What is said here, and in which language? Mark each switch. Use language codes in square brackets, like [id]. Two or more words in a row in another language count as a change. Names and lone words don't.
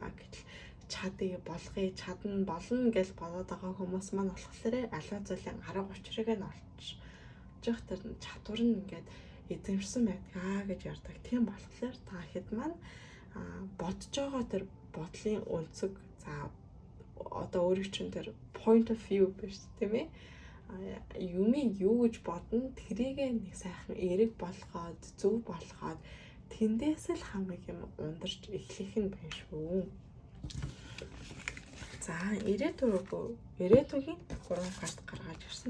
[mn] Гэтэл чадна болно гэж бодоод байгаа хүмүүс маань болохоор аливаа зүйлийн арга учирыг нь олчих тэр чадвар нь ингээд эзэмшсэн байдаг гэж ярьдаг. Тийм болохоор та хэд маань бодож байгаа тэр бодлын өнцөг за одоо өөрийн чинь тэр [en] point of view [mn] биш тийм ээ. Юмыг юу гэж бодно тэрийг нэг сайхан эрэг болгоод зөв болгоод тэндээс л хамаг юм ундарч эхлэх нь байна шүү. За ирээдүйн 3 карт гаргаж ирсэн.